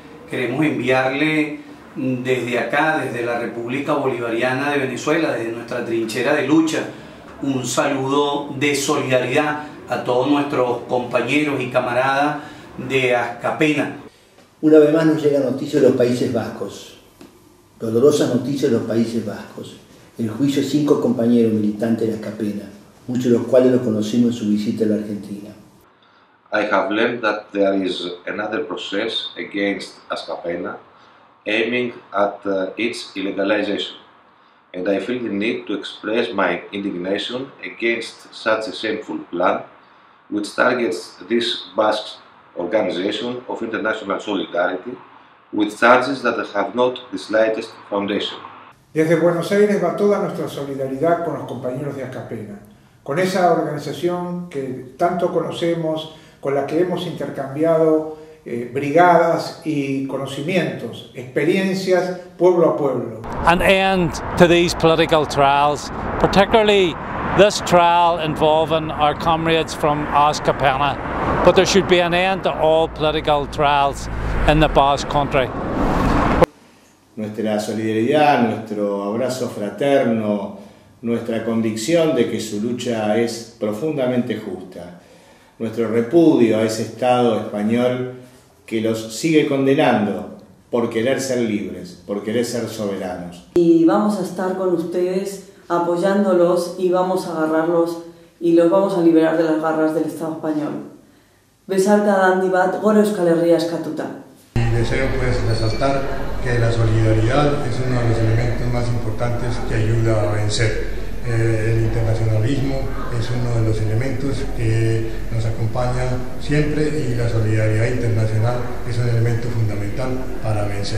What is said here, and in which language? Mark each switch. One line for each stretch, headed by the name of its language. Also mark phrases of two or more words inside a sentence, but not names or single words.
Spanish: queremos enviarle desde acá, desde la República Bolivariana de Venezuela, desde nuestra trinchera de lucha, un saludo de solidaridad a todos nuestros compañeros y camaradas de Askapena. Una vez más nos llega noticia de los Países Vascos, dolorosas noticias de los Países Vascos. El juicio de 5 compañeros militantes de Askapena, muchos de los cuales los conocimos en su visita a la Argentina.
English: I have learned that there is another process against Askapena aiming at its illegalization, and I feel the need to express my indignation against such a shameful plan which targets this Basque organization of international solidarity with charges that have not the slightest foundation.
Spanish: Desde Buenos Aires va toda nuestra solidaridad con los compañeros de Askapena, con esa organización que tanto conocemos, con la que hemos intercambiado brigadas y conocimientos, experiencias pueblo a pueblo.
English: An end to these political trials, particularly this trial involving our comrades from Askapena, but there should be an end to all political trials in the Basque Country.
Spanish: Nuestra solidaridad, nuestro abrazo fraterno, nuestra convicción de que su lucha es profundamente justa, nuestro repudio a ese Estado español que los sigue condenando por querer ser libres, por querer ser soberanos. Y vamos a estar con ustedes apoyándolos y vamos a agarrarlos y los vamos a liberar de las garras del Estado español.
Basque: Besarka handi bat, gora Euskal Herria eskatuta.
Spanish: Y deseo pues resaltar que la solidaridad es uno de los elementos más importantes que ayuda a vencer. El internacionalismo es uno de los elementos que nos acompaña siempre y la solidaridad internacional es un elemento fundamental para vencer.